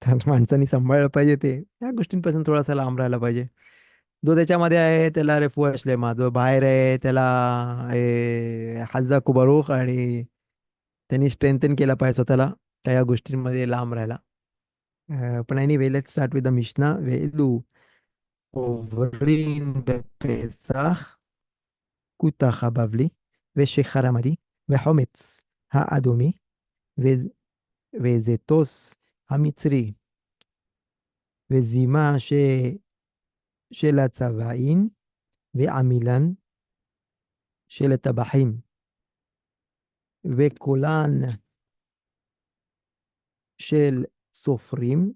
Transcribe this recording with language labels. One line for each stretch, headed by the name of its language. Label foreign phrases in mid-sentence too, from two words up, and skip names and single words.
Marathi: तर माणसांनी सांभाळलं पाहिजे ते त्या गोष्टींपासून थोडासा लांब राहायला पाहिजे. जो त्याच्यामध्ये आहे त्याला
Hebrew: רפואה שלמה,
Marathi: जो बाहेर आहे त्याला
Hebrew: חזק וברוך,
Marathi: आणि त्यांनी स्ट्रेंथन केला पाहिजे स्वतःला त्या या गोष्टींमध्ये लांब राहायला.
English: पण anyway, let's start with the Mishna.
Hebrew: वेलू עוברים בפסח כותח הבבלי ושיכר המדי וחומץ האדומי וזיתוס המצרי וזימה של הצבעין ועמילן של הטבחים וקולן של סופרים.